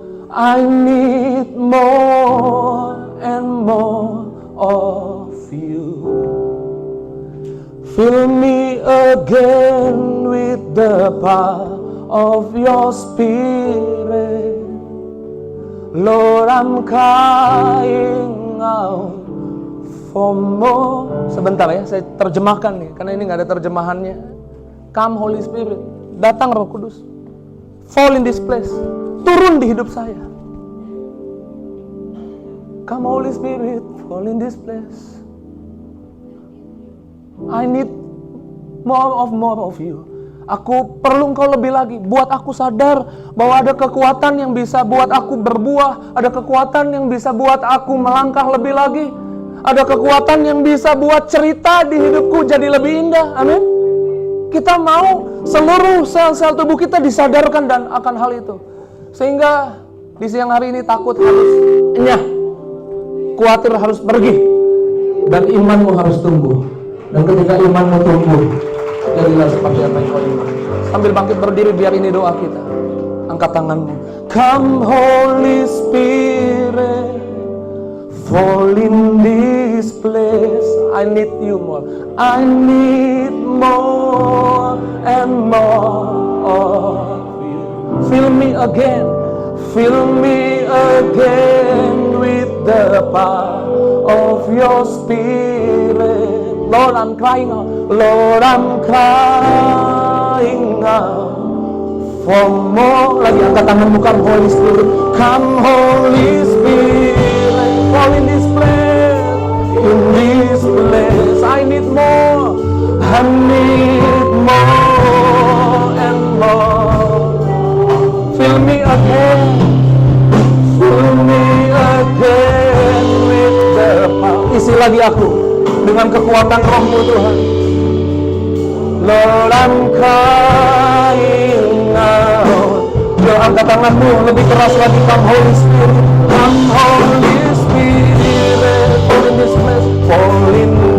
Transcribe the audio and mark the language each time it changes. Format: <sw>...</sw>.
<en>I need more and more of you. Fill me again with the power of your Spirit. Lord, I'm crying out for more.</en> <id>Sebentar ya, saya terjemahkan nih, karena ini gak ada terjemahannya.</id> <en>Come Holy Spirit,</en> <id>datang Roh Kudus.</id> <en>Fall in this place,</en> <id>turun di hidup saya.</id> <en>Come Holy Spirit, fall in this place. I need more of you.</en> <id>Aku perlu engkau lebih lagi. Buat aku sadar bahwa ada kekuatan yang bisa buat aku berbuah. Ada kekuatan yang bisa buat aku melangkah lebih lagi. Ada kekuatan yang bisa buat cerita di hidupku jadi lebih indah. Amin. Kita mau seluruh sel-sel tubuh kita disadarkan dan akan hal itu. Sehingga di siang hari ini takut harus enyah. Khawatir harus pergi. Dan imanmu harus tumbuh. Dan ketika imanmu tumbuh, jadilah seperti apa yang kau inginkan. Sambil bangkit berdiri, biar ini doa kita. Angkat tanganmu.</id> <en>Come Holy Spirit, fall in this place. I need you more. I need more and more of you. Fill me again. Fill me again with the power of your Spirit. Lord, I'm crying out. Lord, I'm crying out for more.</en> <id>Lagi angkat tanganmu,</id> <en>come Holy Spirit. Come Holy Spirit, fall in this place. In this place, I need more. I need more and more. Fill me again. Fill me again with the power.</en> <id>Isi lagi aku dengan kekuatan Roh-Mu Tuhan.</id> <en>Lord, I'm crying out.</en> <id>Yo, angkat tanganmu lebih keras lagi.</id> <en>Come Holy Spirit, come Holy Spirit, fall in this place, fall in</en>